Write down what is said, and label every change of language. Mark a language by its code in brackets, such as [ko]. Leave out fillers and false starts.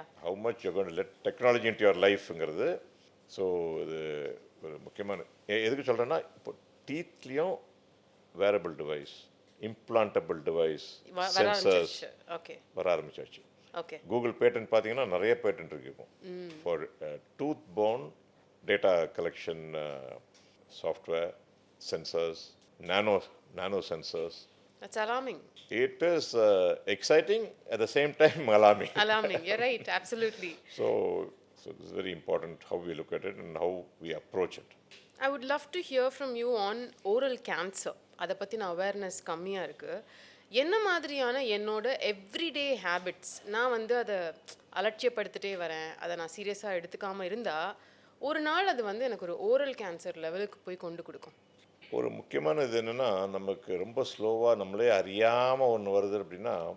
[en] How much you going to let technology into your லைஃப்ங்கிறது. [ta] So இது ஒரு முக்கியமான எதுக்கு சொல்கிறேன்னா, இப்போ டீத்லேயும் wearable device, implantable device, sensors வர ஆரம்பிச்சாச்சு. கூகுள் பேட்டன்ட் பார்த்தீங்கன்னா நிறைய பேட்டன்ட் இருக்கு இப்போ for tooth phone data collection software, sensors, nano sensors. [en] That's alarming. It is exciting at the same time alarming. Alarming, you're right, absolutely. So this is very important how we look at it and how we approach it. I would love to hear from you on oral cancer. [ta] அதை பற்றின awareness கம்மியாக இருக்குது. என்ன மாதிரியான என்னோட everyday habits, நான் வந்து அதை அலட்சியப்படுத்திட்டே வரேன், அதை நான் சீரியஸாக எடுத்துக்காமல் இருந்தால் ஒரு நாள் அது வந்து எனக்கு ஒரு ஓரல் கேன்சர் லெவலுக்கு போய் கொண்டு கொடுக்கும். ஒரு முக்கியமான இது என்னென்னா, நமக்கு ரொம்ப ஸ்லோவாக நம்மளே அறியாமல் ஒன்று வருது அப்படின்னா